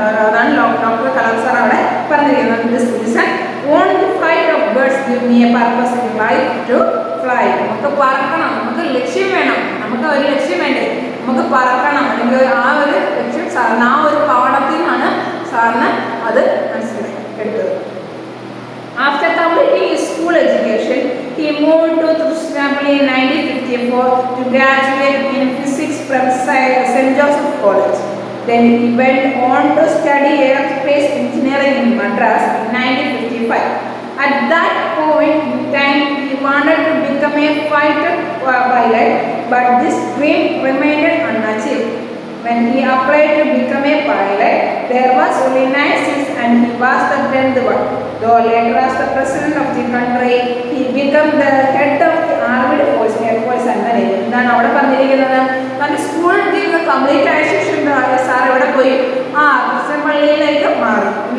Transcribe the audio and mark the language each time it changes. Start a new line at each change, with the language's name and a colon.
Malayalam: അതാണ് doctor Kalam sir അവിടെ പറഞ്ഞിരിക്കുന്നത്.
English: This lesson on the flight of birds give me a purpose in life to fly.
Malayalam: നമുക്ക് പറക്കണം, നമുക്ക് ലക്ഷ്യം വേണം, നമുക്ക് ഒരു ലക്ഷ്യം വേണ്ടേ, നമുക്ക് പറക്കണം. അല്ലെങ്കിൽ ആ ഒരു ലക്ഷ്യം സാറിന് ആ ഒരു പാഠത്തിൽ നിന്നാണ് സാറിന് അത് മനസ്സിലാക്കി എടുത്തത്.
English: After completing his school education, he moved to Trichinopoli in 1954 to graduate in physics from St. Joseph College. Then he went on to study aerospace engineering in Madras in 1955. At that point in time, he wanted to become a fighter pilot, but this dream remained unachieved. When he applied to become a pilot, there was only 9 seats and he was the 10th one. Though later as the president of the country, he became the head of the armed force, air force and the navy.
Malayalam: എന്താണ് അവിടെ പറഞ്ഞിരിക്കുന്നത്? തൻ്റെ school ജീവിതം complete ആയ ശേഷം sir ഇവിടെ പോയി Christian പള്ളിയിലേക്ക് മാറി.